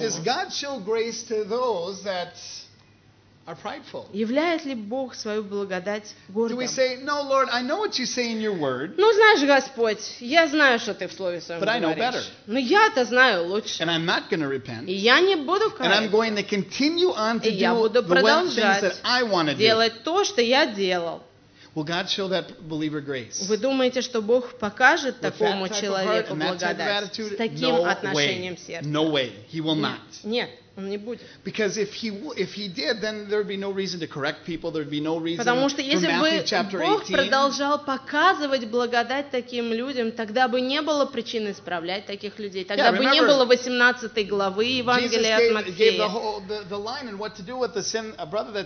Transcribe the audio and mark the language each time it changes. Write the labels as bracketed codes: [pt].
[en] Does God show grace to those that are prideful? [ru] Являет ли Бог свою благодать гордым? [en] Do we say, No, Lord, I know what you say in your word. [ru] Ну знаешь, Господь, я знаю, что ты в слове своем [en] but [ru] говоришь. Но я-то знаю лучше. [en] And I'm not going to repent. [ru] И я не буду каяться. [en] And I'm going to continue on to [ru] и [en] do [ru] я буду [en] the things that I want to do. [ru] Делать то, что я делал. [en] Will God show that believer grace? [ru] Вы думаете, что Бог покажет такому человеку благодать с таким отношением сердца? [en] No way. He will not. [ru] Нет, он не будет. [en] Because if he did, then there would be no reason to correct people. There would be no reason. [ru] Потому что если бы Бог продолжал показывать благодать таким людям, тогда бы не было причин исправлять таких людей. Тогда бы не было 18 главы Евангелия от Матфея.